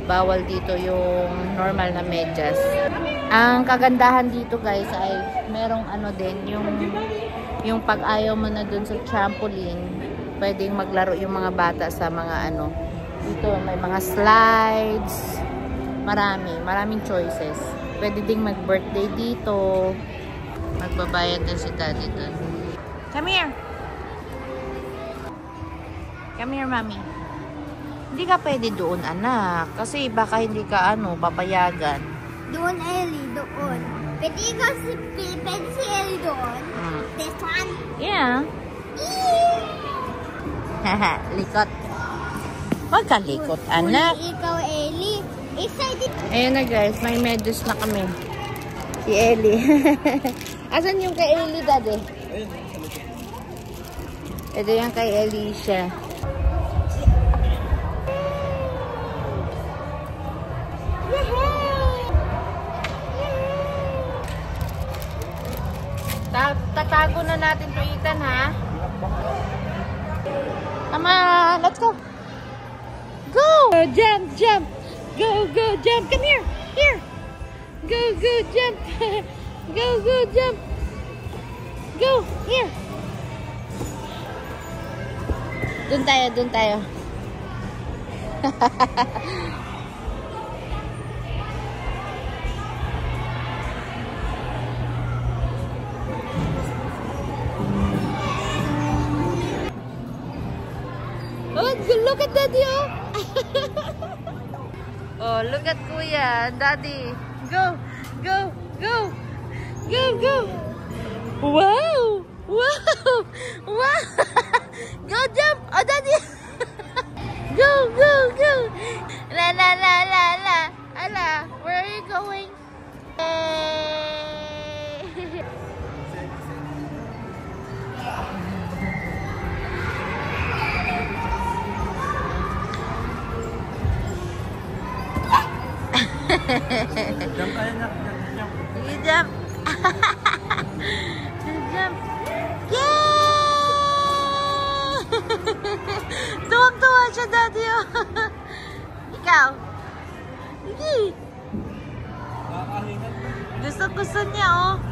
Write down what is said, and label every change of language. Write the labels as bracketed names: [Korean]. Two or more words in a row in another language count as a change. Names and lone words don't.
[Filipino] Bawal dito yung normal na medyas. Ang kagandahan dito guys ay merong din, yung pag ayaw mo na dun sa trampoline, pwedeng maglaro yung mga bata sa mga dito may mga slides. Maraming choices. Pwede ding mag-birthday dito. Magbabayad din si Daddy doon. [English] Come here. Come here, Mommy. [Filipino] Hindi ka pwede doon, anak. Kasi baka hindi ka, papayagan. Doon, Ellie. Doon. Pwede si Ellie doon. [English] This one? Yeah. [Filipino] Likot. Huwag ka likot, anak. Ikaw, Ellie. Excited. Ayan na guys, may medyas na kami. Si Ellie. Asan yung kay Ellie, Daddy? Ito yung kay Alicia. Tatago na natin to, Ethan, ha? [English] Come on, let's go. Go! Jump, jump. Go, go, jump. Come here. Here. Go, go, jump. Go, go, jump. Go, here. [Filipino] Doon tayo, doon tayo. [English] Oh, look at Daddy, oh. Oh, look at Kuya, Daddy. Go, go, go. Go, go. Wow. Wow. Wow. Go, jump. Oh, Daddy. Go, go, go. La, la, la, la, la. Ala, where are you going? Hey. [Filipino] Jump tayo na. Jump. Sige, jump. Jump. Yay! Tuwag-tuwa siya, Daddy. Oh. Ikaw? Sige. Gusto niya, oh.